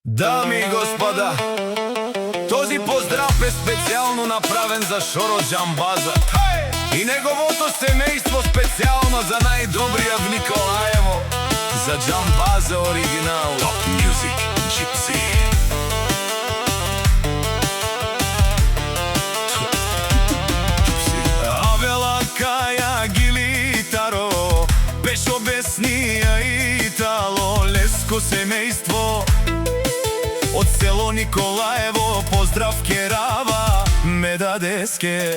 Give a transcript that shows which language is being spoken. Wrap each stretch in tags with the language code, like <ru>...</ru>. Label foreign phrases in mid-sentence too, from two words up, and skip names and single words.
<bg>Дами и господа, този поздрав е специално направен за Шоро Джамбаза и неговото семейство, специално за най-добрия в Николаево, за Джамбаза оригинал. Top Music Gypsy. Авела Кая Гилитаро, Пешо Беснија Итало, Леско семейство од село Николаево, поздрав Керава, Медадеске.</bg>